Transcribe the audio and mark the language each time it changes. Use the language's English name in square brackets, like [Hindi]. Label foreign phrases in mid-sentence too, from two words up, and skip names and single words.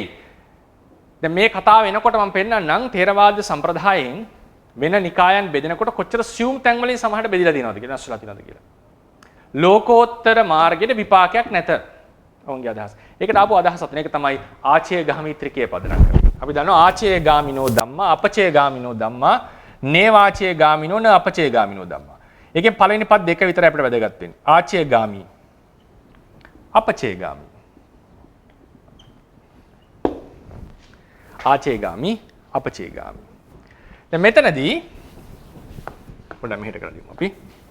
[Sinhala] දැන් මේ කතාව එනකොට මම පෙන්නන්නම් ථේරවාද සම්ප්‍රදායෙන් වෙන නිකායන් බෙදෙනකොට කොච්චර සියුම් තැන් වලින් සමහරට බෙදලා තියෙනවද කියලා නැස්ලා තියෙනවද කියලා. ලෝකෝත්තර මාර්ගයේ විපාකයක් නැත. ඔවුන්ගේ අදහස. ඒකට ආපු අදහසත් මේක තමයි ආචේ ගාමිත්‍රිකයේ පදනම් කරන්නේ. අපි දන්නවා [Pali] ආචේ ගාමිනෝ ධම්මා අපචේ ගාමිනෝ ධම්මා නේවාචේ ගාමිනෝ න අපචේ ගාමිනෝ ධම්මා. ඒකෙන් පළවෙනි පද දෙක විතරයි අපිට වැදගත් වෙන්නේ. ආචේ ගාමි අපචේ ගාමි. ආචේ ගාමි අපචේ ගාමි. [Sinhala] දැන් මෙතනදී පොඩ්ඩක් මෙහෙට කරලා දිමු අපි.